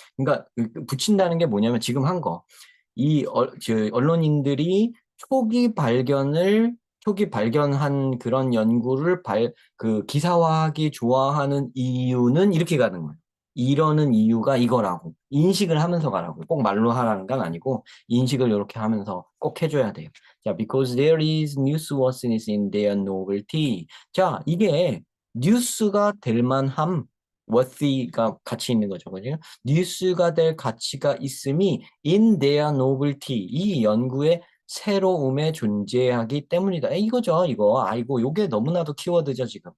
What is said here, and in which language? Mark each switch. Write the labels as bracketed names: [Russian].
[Korean] 그러니까 붙인다는 게 뭐냐면 지금 한 거. 언론인들이 초기 발견한 그런 연구를 기사화하기 좋아하는 이유는 이렇게 가는 거예요. 이러는 이유가 이거라고. 인식을 하면서 가라고. 꼭 말로 하라는 건 아니고, 인식을 이렇게 하면서 꼭 해줘야 돼요. [English] 자, because there is newsworthiness in their novelty. [Korean] 자, 이게 뉴스가 될 만함, worthy가 가치 있는 거죠. 그죠? 뉴스가 될 가치가 있음이 [English] in their novelty, [Korean] 이 연구의 새로움에 존재하기 때문이다. 이거죠, 이거. 아이고, 요게 너무나도 키워드죠, 지금.